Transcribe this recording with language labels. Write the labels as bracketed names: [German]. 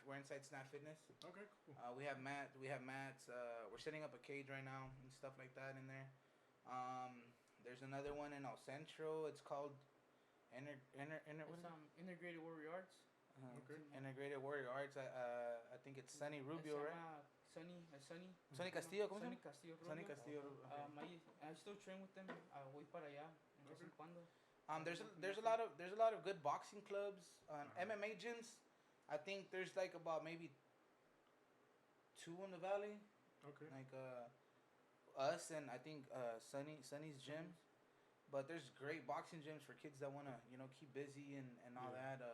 [English] We're inside Snap Fitness. Okay, cool. We have mats. We're setting up a cage right now and stuff like that in there. There's another one in El Centro. It's called Integrated Warrior Arts. Okay. Integrated Warrior Arts. I think it's Sunny Rubio, right? [Spanish] Sonny Castillo, ¿cómo se llama? Sonny Castillo. [English] I still train with them. [Spanish] Voy para allá de vez en cuando. [English] There's a lot of good boxing clubs, MMA gyms. I think there's like about maybe 2 in the Valley. Okay. Like us and I think Sonny's gym. But there's great boxing gyms for kids that wanna keep busy and all that.